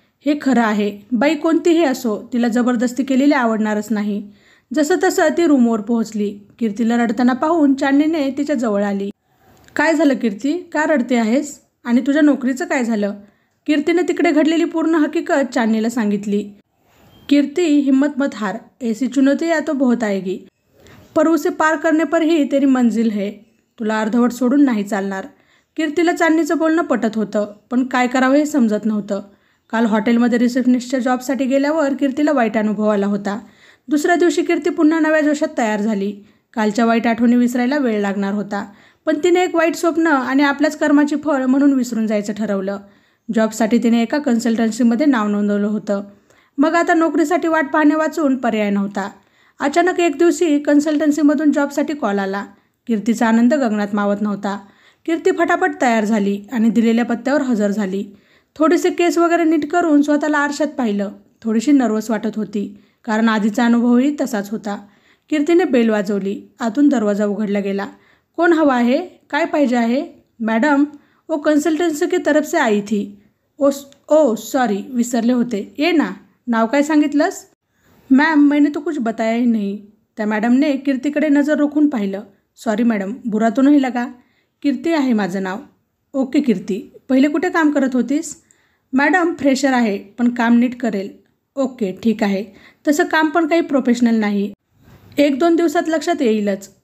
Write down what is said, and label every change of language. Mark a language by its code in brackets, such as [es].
[mr] हे खरं आहे, बाई कोणतीही असो, तिला जबरदस्ती केलेली आवडणारच नाही. जसं तसं ती रूमवर पोहोचली. कीर्तीला रडताना पाहून चांदनीने तिच्या जवळ आली. काय झालं कीर्ती, का रडते आहेस? आणि तुझ्या नोकरीचं काय झालं? कीर्तीने तिकडे घडलेली पूर्ण हकीकत चांदनीला सांगितली. [hi] कीर्ती हिम्मत मत हार, ऐसी चुनौती या तो बहुत आएगी, पर उसे पार करने पर ही तेरी मंजिल है. [mr] तुला अर्धवट सोडून नाही चालणार. कीर्तीला चांदनीचं बोलणं पटत होतं, पण काय करावं हे समजत नव्हतं. काल हॉटेलमध्ये रिसेप्शनिस्टच्या जॉबसाठी गेल्यावर कीर्तीला वाईट अनुभव आला होता. दुसऱ्या दिवशी कीर्ती पुन्हा नव्या जोशात तयार झाली. कालच्या वाईट आठवणी विसरायला वेळ लागणार होता, पण तिने एक वाईट स्वप्न आणि आपल्याच कर्माची फळ म्हणून विसरून जायचं ठरवलं. जॉबसाठी तिने एका कन्सल्टन्सीमध्ये नाव नोंदवलं होतं. मग आता नोकरीसाठी वाट पाहणे वाचून पर्याय नव्हता. अचानक एक दिवशी कन्सल्टन्सीमधून जॉबसाठी कॉल आला. कीर्तीचा आनंद गगनात मावत नव्हता. कीर्ती फटाफट तयार झाली आणि दिलेल्या पत्त्यावर हजर झाली. थोडेसे केस वगैरे नीट करून स्वतःला आरशात पाहिलं. थोडीशी नर्वस वाटत होती, कारण आधीचा अनुभवही तसाच होता. कीर्तीने बेल वाजवली. आतून दरवाजा उघडला गेला. कोण हवा आहे? काय पाहिजे आहे? [hi] मॅडम, वो कन्सल्टन्सी की तरफ से आई थी. [mr] ओ सॉरी, विसरले होते. ये ना. नाव काय सांगितलंस? [hi] मॅम मैंने तो कुछ बताया ही नहीं. [mr] त्या मॅडमने कीर्तीकडे नजर रोखून पाहिलं. सॉरी मॅडम, [hi] बुरा तो नाही लगा. [mr] कीर्ती आहे माझं नाव. ओके कीर्ती, पहिले कुठे काम करत होतीस? मॅडम फ्रेशर आहे, पण काम नीट करेल. ओके ठीक आहे. तसं काम पण काही प्रोफेशनल नाही. 1-2 दिवसात लक्षात येईलच.